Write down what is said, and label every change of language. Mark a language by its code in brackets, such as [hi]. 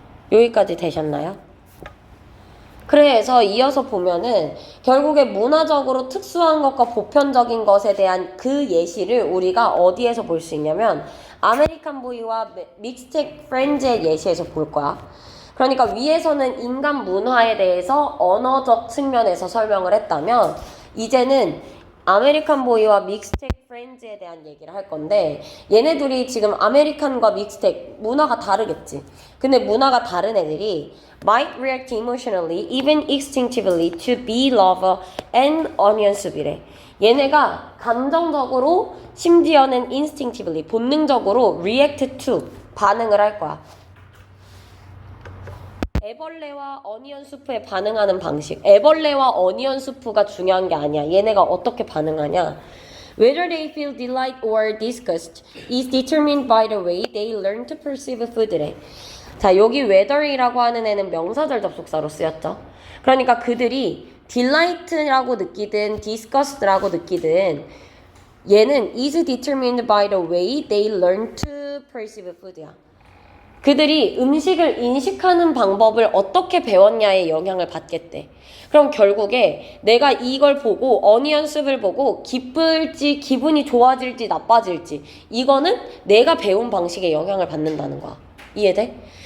[ko] 여기까지 되셨나요? 그래서 이어서 보면은 결국에 문화적으로 특수한 것과 보편적인 것에 대한 그 예시를 우리가 어디에서 볼 수 있냐면 아메리칸 보이와 믹스텍 프렌즈의 예시에서 볼 거야. 그러니까 위에서는 인간 문화에 대해서 언어적 측면에서 설명을 했다면 이제는 아메리칸 보이와 믹스텍 프렌즈에 대한 얘기를 할 건데 얘네들이 지금 아메리칸과 믹스텍 문화가 다르겠지. 근데 문화가 다른 애들이 [en] might react emotionally, even instinctively to bee lover and onion soup이래. [ko] 얘네가 감정적으로 심지어는 instinctively 본능적으로 [en] react to [ko] 반응을 할 거야. 애벌레와 어니언 수프에 반응하는 방식. 애벌레와 어니언 수프가 중요한 게 아니야. 얘네가 어떻게 반응하냐. [en] Whether they feel delight or disgust is determined by the way they learn to perceive food래. [ko] 자, 여기 whether이라고 하는 애는 명사절 접속사로 쓰였죠. 그러니까 그들이 delight라고 느끼든 disgust라고 느끼든 얘는 [en] is determined by the way they learn to perceive food야. [ko] 그들이 음식을 인식하는 방법을 어떻게 배웠냐에 영향을 받겠대. 그럼 결국에 내가 이걸 보고 어니언 숲을 보고 기쁠지 기분이 좋아질지 나빠질지 이거는 내가 배운 방식에 영향을 받는다는 거야. 이해돼?